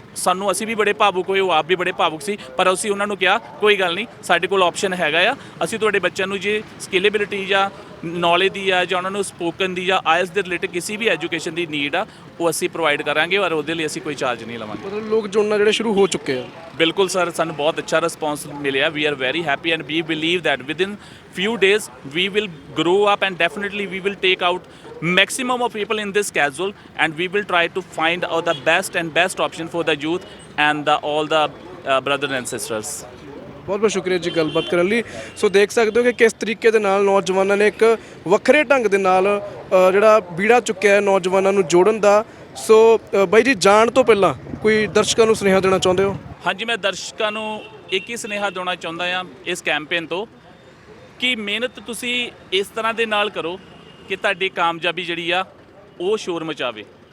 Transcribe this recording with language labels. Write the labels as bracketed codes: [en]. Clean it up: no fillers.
[pa] ਸਾਨੂੰ ਅਸੀਂ ਵੀ ਬੜੇ ਭਾਵੁਕ ਹੋਏ, ਉਹ ਆਪ ਵੀ ਬੜੇ ਭਾਵੁਕ ਸੀ, ਪਰ ਅਸੀਂ ਉਹਨਾਂ ਨੂੰ ਕਿਹਾ ਕੋਈ ਗੱਲ ਨਹੀਂ, ਸਾਡੇ ਕੋਲ ਆਪਸ਼ਨ ਹੈਗਾ ਆ, ਅਸੀਂ ਤੁਹਾਡੇ ਬੱਚਿਆਂ ਨੂੰ ਜੇ ਸਕਿਲੇਬਿਲਿਟੀ ਜਾਂ ਨੌਲੇਜ ਦੀ ਆ ਜਾਂ ਉਹਨਾਂ ਨੂੰ ਸਪੋਕਨ ਦੀ ਜਾਂ ਆਇਲਸ ਦੇ ਰਿਲੇਟਡ ਕਿਸੇ ਵੀ ਐਜੂਕੇਸ਼ਨ ਦੀ ਨੀਡ ਆ, ਉਹ ਅਸੀਂ ਪ੍ਰੋਵਾਈਡ ਕਰਾਂਗੇ ਔਰ ਉਹਦੇ ਲਈ ਅਸੀਂ ਕੋਈ ਚਾਰਜ ਨਹੀਂ ਲਵਾਂਗੇ। ਮਤਲਬ ਲੋਕ ਜੁੜਨਾ ਜਿਹੜੇ ਸ਼ੁਰੂ ਹੋ ਚੁੱਕੇ ਆ। ਬਿਲਕੁਲ ਸਰ, ਸਾਨੂੰ ਬਹੁਤ ਅੱਛਾ ਰਿਸਪੌਂਸ ਮਿਲਿਆ। [en] We are very happy and we believe that within few days we will grow up and definitely we will take out maximum of people in this casual and we will try to find out the best option for the youth and all the brothers and sisters. [pa] ਬਹੁਤ ਬਹੁਤ ਸ਼ੁਕਰੀਆ ਜੀ ਗੱਲਬਾਤ ਕਰਨ ਲਈ। ਸੋ ਦੇਖ ਸਕਦੇ ਹੋ ਕਿ ਕਿਸ ਤਰੀਕੇ ਦੇ ਨਾਲ ਨੌਜਵਾਨਾਂ ਨੇ ਇੱਕ ਵੱਖਰੇ ਢੰਗ ਦੇ ਨਾਲ ਜਿਹੜਾ ਬੀੜਾ ਚੁੱਕਿਆ ਹੈ ਨੌਜਵਾਨਾਂ ਨੂੰ ਜੋੜਨ ਦਾ। ਸੋ ਬਾਈ ਜੀ, ਜਾਣ ਤੋਂ ਪਹਿਲਾਂ ਕੋਈ ਦਰਸ਼ਕਾਂ ਨੂੰ ਸੁਨੇਹਾ ਦੇਣਾ ਚਾਹੁੰਦੇ ਹੋ? ਹਾਂਜੀ, ਮੈਂ ਦਰਸ਼ਕਾਂ ਨੂੰ ਇੱਕ ਹੀ ਸੁਨੇਹਾ ਦੇਣਾ ਚਾਹੁੰਦਾ ਹਾਂ ਇਸ ਕੈਂਪੇਨ ਤੋਂ ਕਿ ਮਿਹਨਤ ਤੁਸੀਂ ਇਸ ਤਰ੍ਹਾਂ ਦੇ ਨਾਲ ਕਰੋ ਕਿ ਤੁਹਾਡੀ ਕਾਮਯਾਬੀ ਜਿਹੜੀ ਆ ਉਹ ਸ਼ੋਰ ਮਚਾਵੇ।